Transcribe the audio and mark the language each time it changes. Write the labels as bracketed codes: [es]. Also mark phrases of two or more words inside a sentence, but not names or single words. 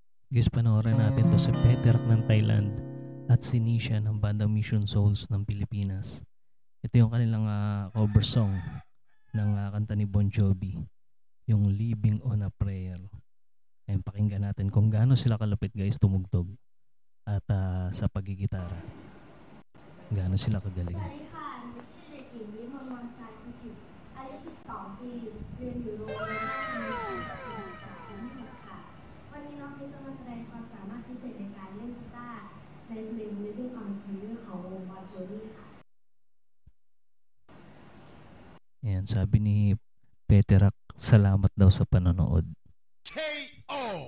[tl] Guys, panoorin natin to si Peterak ng Thailand at si Nisha ng bandang Mission Souls ng Pilipinas. Ito yung kanilang cover song ng kanta ni Bon Jovi, yung Living on a Prayer. Ayun, pakinggan natin kung gaano sila kalapit guys tumugtog at sa pagigitara. Gaano sila kagaling. [th] วันนี้น้องเพชรจะมาแสดงความสามารถพิเศษในการเล่นกีตาร์ในเพลง Living on a Prayer ของวง Bon Jovi ค่ะ [tl] Ayan, sabi ni Peterak, salamat daw sa panonood. KO!